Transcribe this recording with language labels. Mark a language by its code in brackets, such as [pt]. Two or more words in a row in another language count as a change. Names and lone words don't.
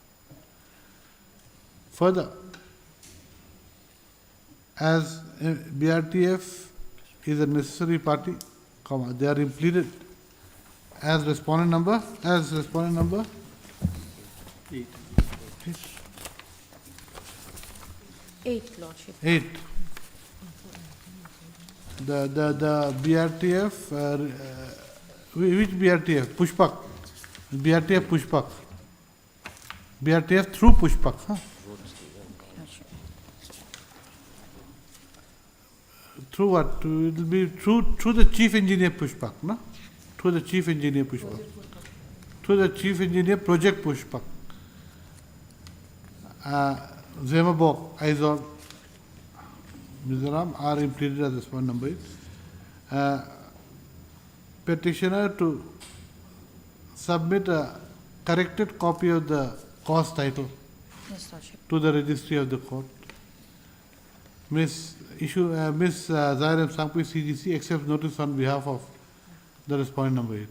[en] Further, as BRTF is a necessary party, they are implemented as respondent number 8, Lordship. 8. The BRTF, which BRTF? Pushpak. BRTF Pushpak. BRTF through Pushpak. Huh? Lordship. Through what? It will be through the chief engineer Pushpak, no? Through the chief engineer Pushpak. Through the chief engineer project Pushpak. Zemabok, Aizol, Mizoram are implemented as respondent number 8. Petitioner to submit a corrected copy of the cause title Yes, Lordship. to the registry of the court. Miss Zairem Sangpi CGC accepts notice on behalf of the respondent number 8.